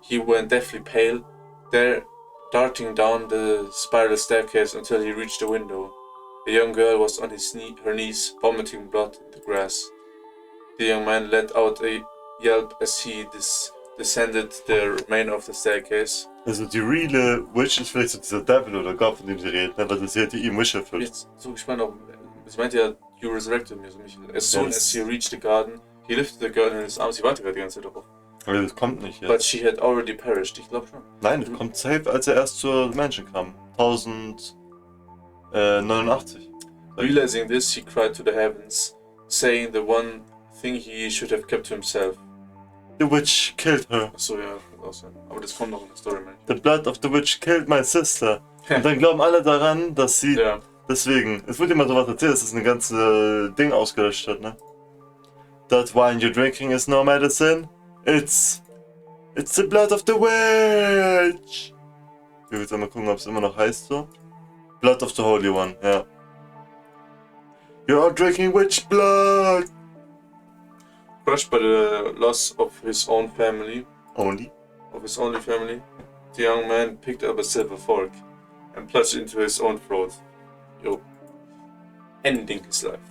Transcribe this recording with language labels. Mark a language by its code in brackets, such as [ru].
[en] He went deathly pale, there darting down the spiral staircase until he reached the window. The young girl was on her knees, vomiting blood in the grass. The young man let out a yelp as he descended the remainder of the staircase. [de] Also die reale Witch ist vielleicht so dieser Devil oder Gott, von dem sie redet, ne? Weil das hätte ihm Wish erfüllt. Jetzt so gespannt, ob sie meinte ja, [en] you resurrected me, [de] so Michael. [en] As soon as he reached the garden, he lifted the girl in his arms. [de] Sie wartet gerade die ganze Zeit darauf. Aber das kommt nicht jetzt. [en] But she had already perished, [de] ich glaube schon. Nein, das kommt safe, als er erst zur Menschen kam. 1089. [en] Realizing this, he cried to the heavens, saying the one thing he should have kept to himself. The witch killed her. [de] Achso, ja, kann auch sein. Aber das kommt noch in der Story, man. [en] The blood of the witch killed my sister. [de] Und dann glauben alle daran, dass sie... Ja. Deswegen, es wurde immer so was erzählt, dass es eine ganze Ding ausgelöscht hat, ne? [en] That wine you're drinking is no medicine. It's the blood of the witch. [de] Ich will jetzt mal gucken, ob es immer noch heißt so. [en] Blood of the Holy One, ja. You're drinking witch blood. Crushed by the loss of his own family, Only? of his only family, the young man picked up a silver fork and plunged into his own throat, ending his life.